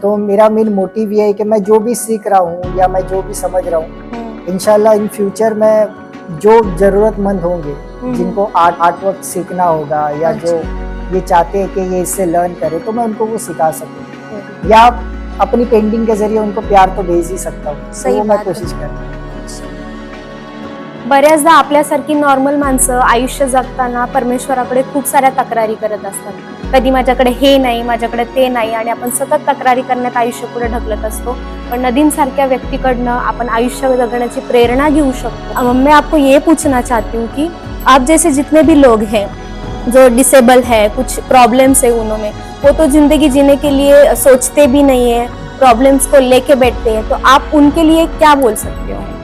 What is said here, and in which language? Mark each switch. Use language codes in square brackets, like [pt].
[hi] तो मेरा main motive ये है कि मैं जो भी सीख रहा हूँ या मैं जो भी समझ रहा हूँ, इंशाल्लाह इन फ्यूचर में जो जरूरतमंद होंगे, जिनको आर्ट वर्क सीखना होगा, या जो ये चाहते हैं कि ये इससे लर्न करे, तो मैं उनको वो सिखा सकूँ, या अपनी पेंटिंग के जरिए उनको प्यार तो भेज ही सकता हूँ। सही तो वो मैं बात है। कोशिश करता हूँ। [mr] बऱ्याचदा आपल्यासारखी नॉर्मल माणसं आयुष्य जगताना परमेश्वराकडे खूप साऱ्या तक्रारी करत असतात. कधी माझ्याकडे हे नाही, माझ्याकडे ते नाही, आणि आपण सतत तक्रारी करण्यात आयुष्य पुढे ढकलत असतो. पण नदीम सारख्या व्यक्तीकडनं आपण आयुष्य जगण्याची प्रेरणा घेऊ शकतो. [hi] मैं आपको ये पूछना चाहती हूँ कि आप जैसे जितने भी लोग हैं जो डिसेबल है, कुछ प्रॉब्लम्स है उन्होंने, वो तो जिंदगी जीने के लिए सोचते भी नहीं है, प्रॉब्लम्स को लेके बैठते हैं, तो आप उनके लिए क्या बोल सकते हो?